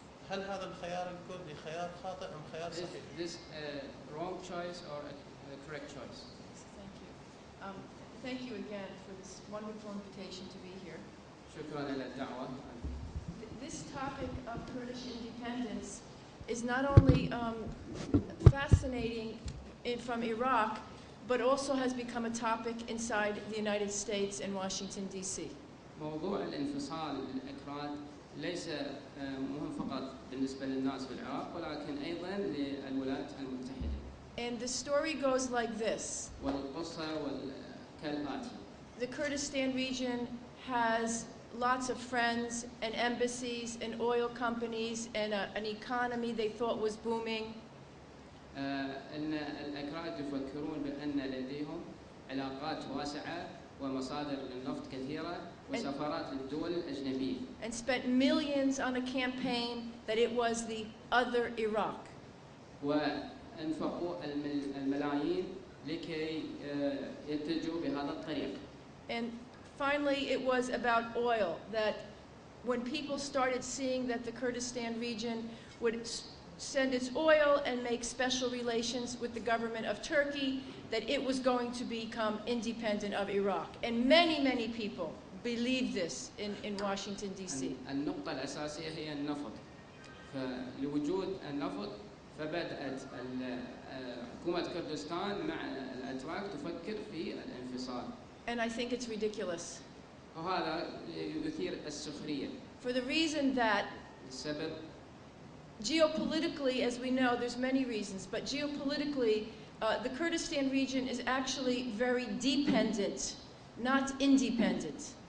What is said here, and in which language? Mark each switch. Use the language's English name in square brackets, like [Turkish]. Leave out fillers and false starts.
[Arabic] هل هذا الخيار الكردي خيار خاطئ أم خيار صحيح؟ [English] Is this a wrong choice or a correct choice? Thank you. Thank you again for this wonderful invitation to be here. [Arabic] شكرا على الدعوة. [English] This topic of Kurdish independence is not only fascinating from Iraq, but also has become a topic inside the United States and Washington, D.C. [Arabic] موضوع الانفصال ليس مهم فقط بالنسبة للناس في العراق ولكن أيضا للولايات [English] And the story goes like this. [Arabic] والقصة كالآتي. [English] The Kurdistan region has lots of friends and embassies and oil companies and an economy they thought was booming. [Arabic] أن الأكراد يفكرون بأن لديهم علاقات واسعة ومصادر للنفط كثيرة وسفارات للدول الأجنبية. [English] And spent millions on a campaign that it was the other Iraq. [Arabic] وأنفقوا الملايين لكي يتجهوا بهذا الطريق. [English] And finally, it was about oil, that when people started seeing that the Kurdistan region would send its oil and make special relations with the government of Turkey, that it was going to become independent of Iraq. And many, many people believed this in Washington, D.C. [Arabic] النقطة الأساسية هي النفط. فلوجود النفط فبدأت حكومة كردستان مع الأتراك تفكر في الانفصال. [English] And I think it's ridiculous. [Arabic] وهذا يثير السخرية. [English] For the reason that [Arabic] السبب [English] geopolitically, as we know, there's many reasons, but geopolitically, the Kurdistan region is actually very dependent, not independent.